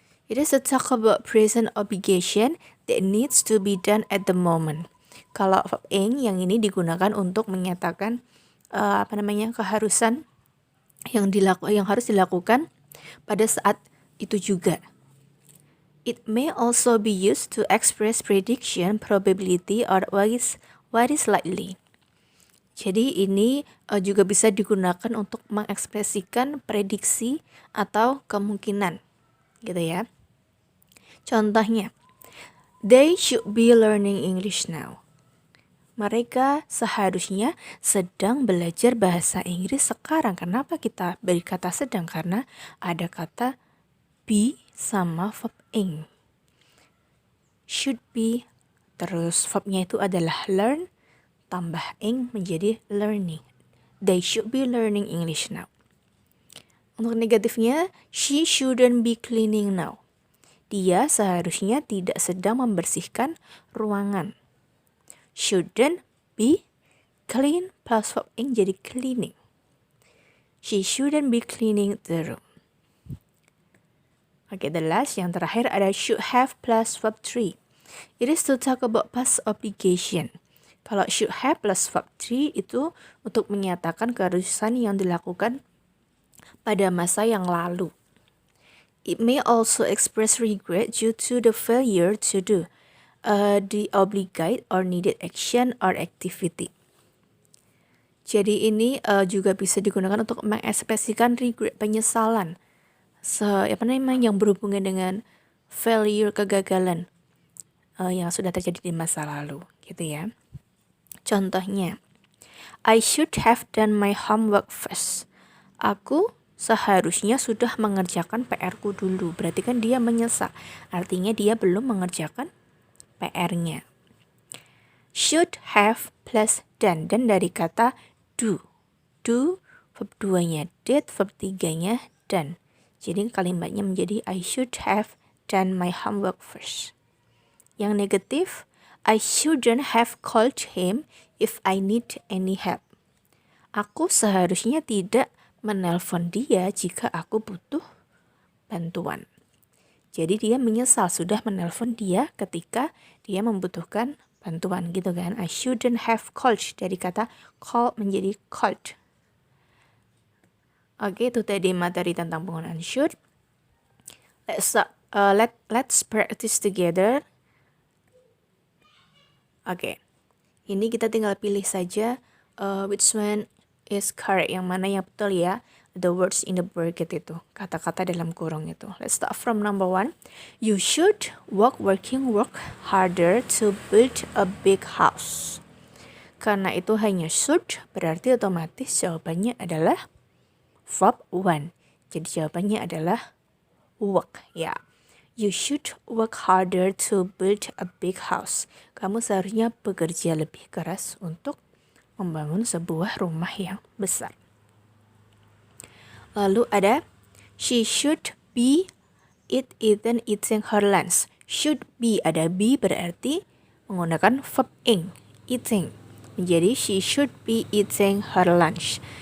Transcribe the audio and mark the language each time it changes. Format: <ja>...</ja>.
<en>It is to talk about present obligation that needs to be done at the moment.</en> <id>Kalau verb ing yang ini digunakan untuk menyatakan keharusan yang harus dilakukan pada saat itu juga.</id> <en>It may also be used to express prediction, probability, or what is likely.</en> <id>Jadi ini juga bisa digunakan untuk mengekspresikan prediksi atau kemungkinan, gitu ya.</id> <en>Contohnya, they should be learning English now.</en> <id>Mereka seharusnya sedang belajar bahasa Inggris sekarang. Kenapa kita beri kata sedang? Karena ada kata be sama verb ing. Should be, terus verbnya itu adalah learn, tambah ing menjadi learning.</id> <en>They should be learning English now.</en> <id>Untuk negatifnya,</id> <en>she shouldn't be cleaning now.</en> <id>Dia seharusnya tidak sedang membersihkan ruangan.</id> <en>Shouldn't be clean plus verb ing jadi cleaning. She shouldn't be cleaning the room. Okay, the last,</en> <id>yang terakhir ada</id> <en>should have plus verb 3. It is to talk about past obligation.</en> <id>Kalau should have plus verb 3 itu untuk menyatakan keharusan yang dilakukan pada masa yang lalu.</id> <en>It may also express regret due to the failure to do the obligate or needed action or activity.</en> <id>Jadi ini juga bisa digunakan untuk mengekspresikan regret, penyesalan, yang berhubungan dengan failure, kegagalan yang sudah terjadi di masa lalu, gitu ya.</id> <en>Contohnya, I should have done my homework first.</en> <id>Aku seharusnya sudah mengerjakan PR-ku dulu. Berarti kan dia menyesal. Artinya dia belum mengerjakan PR-nya.</id> <en>Should have plus done. Dan dari kata do. Do, verb 2-nya did, verb 3-nya done.</en> <id>Jadi kalimatnya menjadi</id> <en>I should have done my homework first.</en> <id>Yang negatif,</id> <en>I shouldn't have called him if I need any help.</en> <id>Aku seharusnya tidak menelpon dia jika aku butuh bantuan. Jadi dia menyesal sudah menelpon dia ketika dia membutuhkan bantuan gitu kan.</id> <en>I shouldn't have called,</en> <id>dari kata call menjadi called. Oke, itu tadi materi tentang penggunaan should.</id> <en>Let's practice together.</en> <id>Oke, ini kita tinggal pilih saja</id> <en>which one is correct,</en> <id>yang mana yang betul ya.</id> <en>The words in the bracket</en> <id>itu, kata-kata dalam kurung itu.</id> <en>Let's start from number 1. You should work harder to build a big house.</en> <id>Karena itu hanya should, berarti otomatis jawabannya adalah verb 1. Jadi jawabannya adalah work ya.</id> <en>You should work harder to build a big house.</en> <id>Kamu seharusnya bekerja lebih keras untuk membangun sebuah rumah yang besar. Lalu ada</id> <en>she should be eating her lunch.</en> <id>Should be, ada be berarti menggunakan verb ing, eating.</id> <en>Menjadi she should be eating her lunch.</en>